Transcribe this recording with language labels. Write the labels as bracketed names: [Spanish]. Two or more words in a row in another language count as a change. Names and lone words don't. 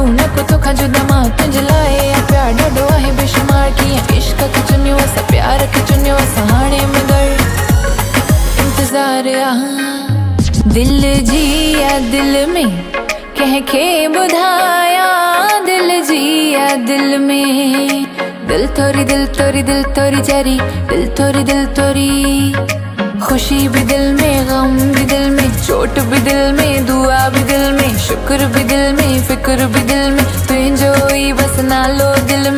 [Sindhi] न को तोखां जुदा मां तुंहिंजे लाइ प्यार ॾाढो आहे बेशुमार कीअं इश्क खे चुनियो असां प्यार खे चुनियो असां हाणे मगर इंतज़ार आहे दिल जी आहे दिल में कंहिंखे ॿुधाया दिल जी आहे दिल में दिल तोरी दिल तोरी दिल तोरी चरी दिल तोरी [Hindi] खुशी भी दिल में गम भी दिल में चोट भी दिल में दुआ भी दिल में शुक्र भी दिल में फिक्र भी दिल में [Sindhi] तुंहिंजो ई बस नालो